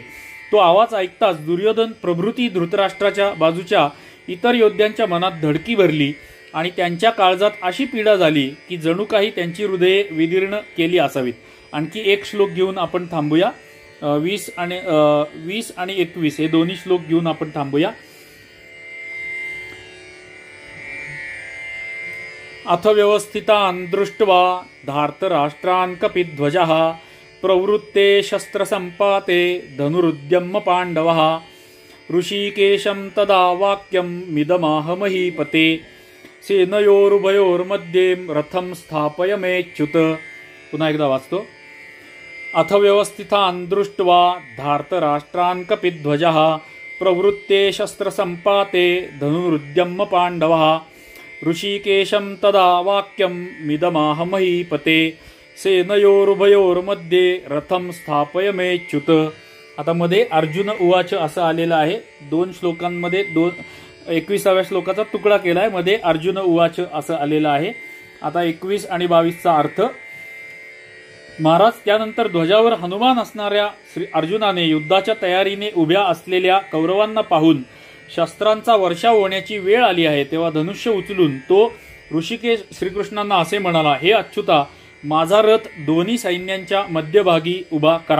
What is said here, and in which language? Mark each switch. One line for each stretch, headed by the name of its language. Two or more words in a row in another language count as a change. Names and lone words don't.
Marathi: तो आवाज ऐकताच दुर्योधन प्रभृती धृतराष्ट्राच्या बाजूच्या इतर योद्ध्यांच्या मनात धडकी भरली आणि त्यांच्या काळजात अशी पीडा झाली की जणू काही त्यांची हृदये विदीर्ण केली असावीत. आणखी एक श्लोक घेऊन आपण थांबूया. 20 आणि 21 हे दोन्ही श्लोक घेऊन आपण थांबूया.
Sanskrit: अथ व्यवस्थितान् दृष्ट्वा धार्तराष्ट्रान् कपिध्वजः प्रवृत्ते शस्त्रसम्पाते धनुरुद्यम्य पाण्डवः ऋषिकेशं तदा वाक्यं मिदमाह महीपते सेनयोरुभयोर्मध्ये रथं स्थापयमेच्युत.
Marathi: पुन्हा एकदा वाचतो.
Sanskrit: अथ व्यवस्थितान् दृष्ट्वा धार्तराष्ट्रान् कपिध्वजः प्रवृत्ते शस्त्रसम्पाते धनुरुद्यम्य पाण्डवः ऋषिकेशं तदा वाक्यं मिदमाह महीपते सेनयोरुभयोर्मध्ये रथं स्थापयमेच्युत.
Marathi: आता मध्ये अर्जुन उवाच असं आलेलं आहे. 2 श्लोकांमध्ये 21व्या श्लोकाचा तुकडा केलाय. मध्ये अर्जुन उवाच असं आलेलं आहे. आता 21 आणि 22चा अर्थ. महाराज, त्यानंतर ध्वजावर हनुमान असणाऱ्या श्री अर्जुनाने युद्धाच्या तयारीने उभ्या असलेल्या कौरवांना पाहून शस्त्रांचा वर्षाव होण्याची वेळ आली आहे तेव्हा धनुष्य उचलून तो ऋषिकेश श्रीकृष्णांना असे म्हणाला, हे अच्युता, माझा रथ दोन्ही सैन्यांच्या मध्यभागी उभा करा.